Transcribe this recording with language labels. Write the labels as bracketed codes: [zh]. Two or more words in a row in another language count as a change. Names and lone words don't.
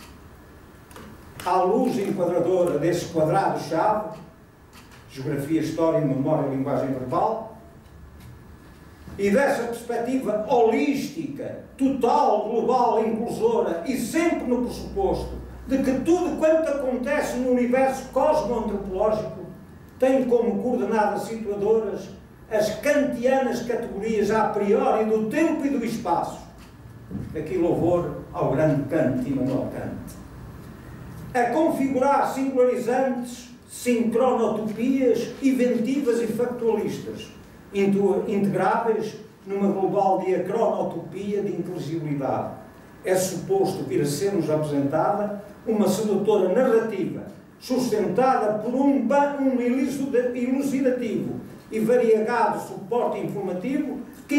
[pt] À luz enquadradora desse quadrado-chave, geografia, história, memória e linguagem verbal, e dessa perspectiva holística, total, global, inclusora e sempre no pressuposto de que tudo quanto acontece no universo cosmoantropológico tem como coordenadas situadoras as kantianas categorias [la] a priori [pt] do tempo e do espaço. Aqui louvor ao grande Kant, Immanuel Kant. A configurar singularizantes, sincronotopias, inventivas e factualistas, integráveis numa global diacronotopia de inteligibilidade. É suposto vir a ser-nos apresentada uma sedutora narrativa, sustentada por um elucidativo e variegado suporte informativo que